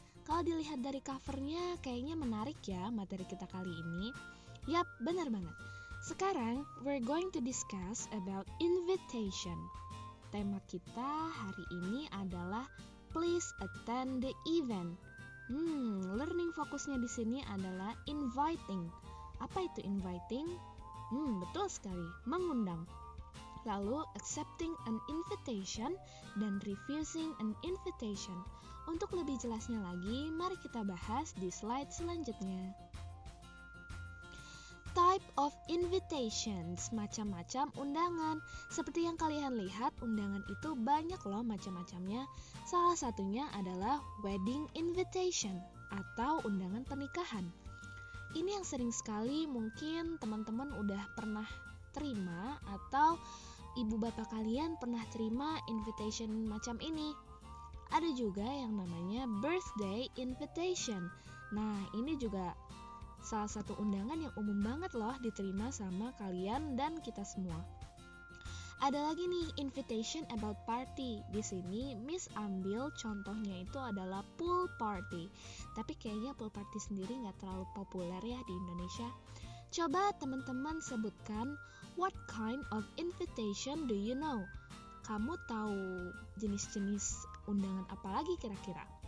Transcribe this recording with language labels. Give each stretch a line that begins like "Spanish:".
Indonesian: Kalau dilihat dari covernya, kayaknya menarik ya materi kita kali ini. Yap, benar banget. Sekarang,
English: we're going to discuss about invitation.
Indonesian: Tema kita hari ini adalah
English: please attend the event.
Indonesian: Learning fokusnya di sini adalah inviting. Apa itu inviting? Betul sekali, mengundang. Lalu
English: accepting an invitation
Indonesian: dan
English: refusing an invitation.
Indonesian: Untuk lebih jelasnya lagi, mari kita bahas di slide selanjutnya.
English: Type of invitations,
Indonesian: macam-macam undangan. Seperti yang kalian lihat, undangan itu banyak loh macam-macamnya. Salah satunya adalah
English: wedding invitation
Indonesian: atau undangan pernikahan. Ini yang sering sekali mungkin teman-teman udah pernah terima atau ibu bapak kalian pernah terima invitation macam ini. Ada juga yang namanya
English: birthday invitation.
Indonesian: Nah, ini juga salah satu undangan yang umum banget loh diterima sama kalian dan kita semua. Ada lagi nih
English: invitation about party.
Indonesian: Di sini Miss ambil contohnya itu adalah pool party. Tapi kayaknya pool party sendiri nggak terlalu populer ya di Indonesia. Coba teman-teman sebutkan
English: what kind of invitation do you know?
Indonesian: Kamu tahu jenis-jenis undangan apa lagi kira-kira?